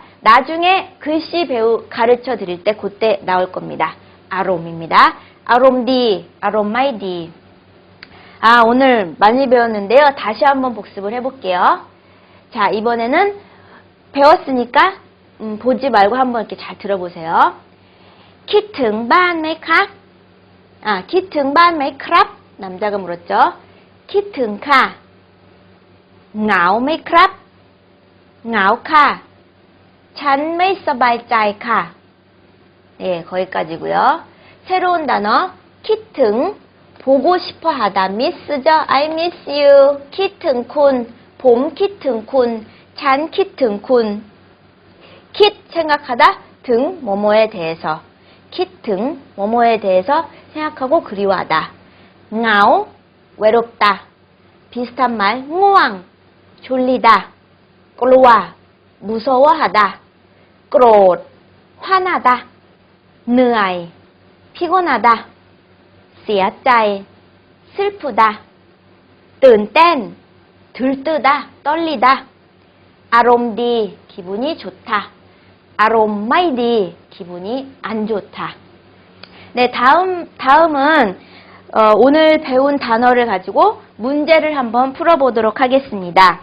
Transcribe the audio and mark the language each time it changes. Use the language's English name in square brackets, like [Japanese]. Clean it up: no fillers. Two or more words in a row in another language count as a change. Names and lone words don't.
[Korean] 나중에 글씨 가르쳐 드릴 때 그때 나올 겁니다. 아롬입니다. [Thai] อารมณ์ดี, อารมณ์ไม่ดี. [Korean] 아, 오늘 많이 배웠는데요. 다시 한번 복습을 해볼게요. 자, 이번에는 배웠으니까 보지 말고 한번 이렇게 잘 들어보세요. [Thai] คิดถึงบ้านไหมคะ? 아, คิดถึงบ้านไหมครับ? [Korean] 남자가 물었죠. [Thai] คิดถึง ค่ะ. เหงาไหมครับ? เหงาค่ะ. ฉันไม่สบายใจค่ะ. [Korean] 예, 거기까지고요. 새로운 단어 키튼 보고 싶어 하다. [English] miss죠. I miss you. [Thai] คิดถึงคุณ. ผม คิดถึงคุณ. ฉัน คิดถึงคุณ. [Korean] 킷 생각하다, 등 뭐뭐에 대해서. 킷 등 뭐뭐에 대해서 생각하고 그리워하다. ngao 외롭다. 비슷한 말 ง่วง 졸리다. กลัว 무서워하다. โกรธ 화나다. เหนื่อย 피곤하다. เสียใจ 슬프다. ตื่นเต้น 들뜨다, 떨리다. 아롬디 기분이 좋다. 아롬마이디 기분이 안 좋다. 네, 다음은 오늘 배운 단어를 가지고 문제를 한번 풀어보도록 하겠습니다.